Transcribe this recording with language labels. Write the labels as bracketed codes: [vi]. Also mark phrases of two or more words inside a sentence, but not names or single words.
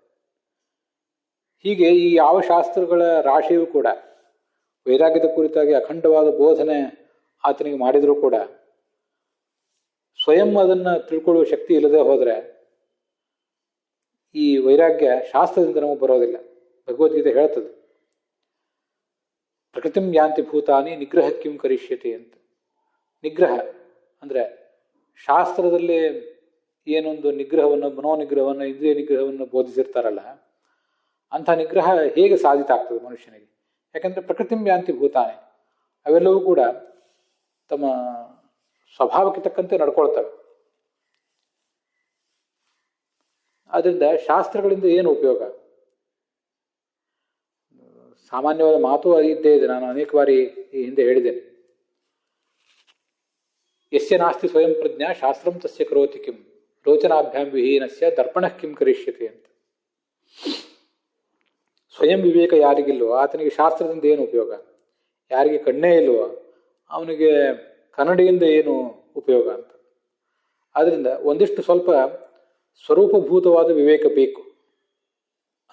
[kn] ಹೀಗೆ ಈ ಯಾವ ಶಾಸ್ತ್ರಗಳ ರಾಶಿಯೂ ಕೂಡ ವೈರಾಗ್ಯದ ಕುರಿತಾಗಿ ಅಖಂಡವಾದ ಬೋಧನೆ ಆತನಿಗೆ ಮಾಡಿದರೂ ಕೂಡ ಸ್ವಯಂ ಅದನ್ನು ತಿಳ್ಕೊಳ್ಳುವ ಶಕ್ತಿ ಇಲ್ಲದೆ ಹೋದರೆ ಈ ವೈರಾಗ್ಯ ಶಾಸ್ತ್ರದಿಂದ ನಮಗೆ ಬರೋದಿಲ್ಲ. ಭಗವದ್ಗೀತೆ ಹೇಳ್ತದೆ, [sa] ಪ್ರಕೃತಿಂ ಯಾಂತಿ ಭೂತಾನಿ ನಿಗ್ರಹ ಕಿಂ ಕರಿಷ್ಯತೆ ಅಂತ. [kn] ನಿಗ್ರಹ ಅಂದರೆ ಶಾಸ್ತ್ರದಲ್ಲಿ ಏನೊಂದು ನಿಗ್ರಹವನ್ನು, ಮನೋನಿಗ್ರಹವನ್ನು, ಇಂದ್ರಿಯ ನಿಗ್ರಹವನ್ನು ಬೋಧಿಸಿರ್ತಾರಲ್ಲ, ಅಂಥ ನಿಗ್ರಹ ಹೇಗೆ ಸಾಧಿತ ಆಗ್ತದೆ ಮನುಷ್ಯನಿಗೆ? [sa] ಯಾಕಂದರೆ ಪ್ರಕೃತಿಂ ಯಾಂತಿ ಭೂತಾನಿ, [kn] ಅವೆಲ್ಲವೂ ಕೂಡ ತಮ್ಮ ಸ್ವಭಾವಕ್ಕೆ ತಕ್ಕಂತೆ ನಡ್ಕೊಳ್ತವೆ. ಆದ್ದರಿಂದ ಶಾಸ್ತ್ರಗಳಿಂದ ಏನು ಉಪಯೋಗ? ಸಾಮಾನ್ಯವಾದ ಮಾತು ಇದ್ದೇ ಇದೆ, ನಾನು ಅನೇಕ ಬಾರಿ ಈ ಹಿಂದೆ ಹೇಳಿದ್ದೇನೆ. [sa] ಯಸ್ಯ ನಾಸ್ತಿ ಸ್ವಯಂ ಪ್ರಜ್ಞಾ ಶಾಸ್ತ್ರಂ ತಸ್ಯ ಕರೋತಿ ಕಿಂ ರೋಚನಾಭ್ಯಾಂ ವಿಹೀನಸ್ಯ ದರ್ಪಣಃ ಕಿಂ ಕರಿಷ್ಯತೆ ಅಂತ. [kn] ಸ್ವಯಂ ವಿವೇಕ ಯಾರಿಗಿಲ್ವೋ ಆತನಿಗೆ ಶಾಸ್ತ್ರದಿಂದ ಏನು ಉಪಯೋಗ? ಯಾರಿಗೆ ಕಣ್ಣೇ ಇಲ್ವೋ ಅವನಿಗೆ ಕನ್ನಡಿಯಿಂದ ಏನು ಉಪಯೋಗ ಅಂತ. ಆದ್ದರಿಂದ ಒಂದಿಷ್ಟು ಸ್ವಲ್ಪ ಸ್ವರೂಪಭೂತವಾದ ವಿವೇಕ ಬೇಕು.